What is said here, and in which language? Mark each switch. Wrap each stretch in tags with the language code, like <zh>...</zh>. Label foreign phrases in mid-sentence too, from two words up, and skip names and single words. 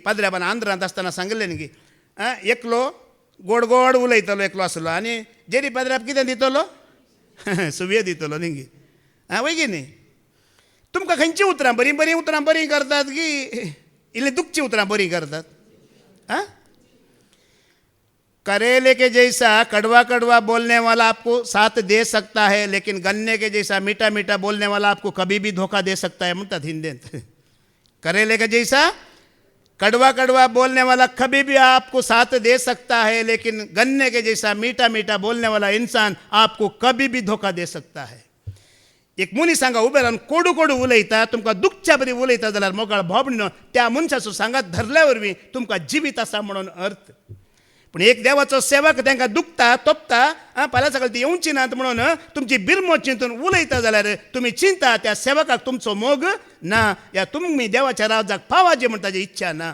<kok>पाद्र्याबान आंध्रांत आसतना सांगलें न्ही गे, एकलो गोड गोड उलयतलो एकलो आसलो आनी जेरी पाद्र्याक कितें दितलो सुवयो दितलो न्ही गे. वय गे न्ही. तुमकां खंयचीं उतरां बरीं बरीं उतरां बरीं करतात की इल्लीं दुखचीं उतरां बरीं करतात?</kok> <hi>करेले के जैसा कड़वा कड़वा बोलने वाला आपको साथ दे सकता है, लेकिन गन्ने के जैसा मीठा मीठा बोलने वाला आपको कभी भी धोखा दे सकता है</hi> <kok>म्हणतात हिंदीत.</kok> <hi>करेले के जैसा कड़वा कड़वा बोलने वाला कभी भी आपको साथ दे सकता है, लेकिन गन्ने के जैसा मीठा मीठा बोलने वाला इंसान आपको कभी भी धोखा दे सकता है.</hi> <kok>एक मनीस हांगा उबे रावन कोडू कोडू उलयता, तुमकां दुखच्या बरी उलयता जाल्यार मोगाळ भावणीनो त्या मनशाचो सांगात धरल्या वरवीं तुमकां जिवीत आसा म्हणून अर्थ. पूण एक देवाचो सेवक तांकां दुखता तोपता, फाल्यां सकाळीं ती येवची नात म्हणून तुमची बिरमो चिंतून उलयता जाल्यार तुमी चिंता त्या सेवकाक तुमचो मोग ना, या तुमी देवाच्या राजाक पावाजे म्हण ताची इच्छा ना.</kok>